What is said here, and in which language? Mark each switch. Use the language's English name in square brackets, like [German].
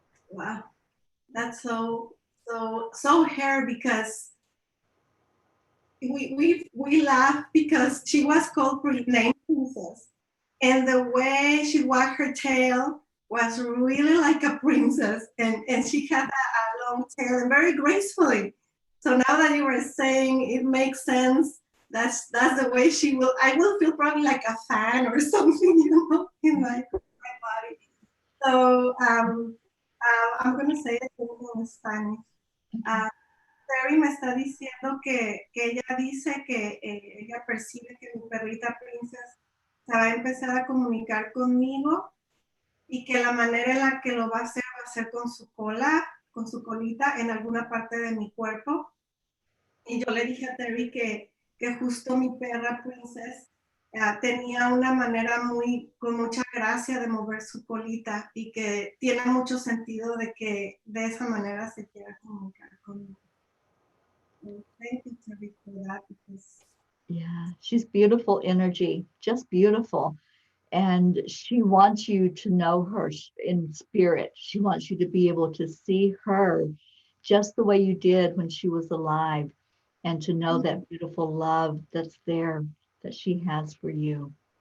[English] Wow, that's so her, because we laugh because she was called named Princess, and the way she wagged her tail was really like a princess, and she had a long tail and very gracefully. So now that you were saying, it makes sense. That's the way she will. I will feel probably like a fan or something, in my body. So I'm going to say it in Spanish. [Spanish] Terry me está diciendo que ella dice que ella percibe que mi perrita Princess se va a empezar a comunicar conmigo, y que la manera en la que lo va a ser con su cola, con su colita en alguna parte de mi cuerpo. Y yo le dije a Terry que justo mi perra Princess tenía una manera con mucha gracia de mover su colita, y que tiene mucho sentido de que de esa manera se quiera comunicar conmigo. [English] Thank you, Terry, for that, because Yeah, she's beautiful energy, just beautiful. And she wants you to know her in spirit. She wants you to be able to see her just the way you did when she was alive, and to know that beautiful love that's there, that she has for you.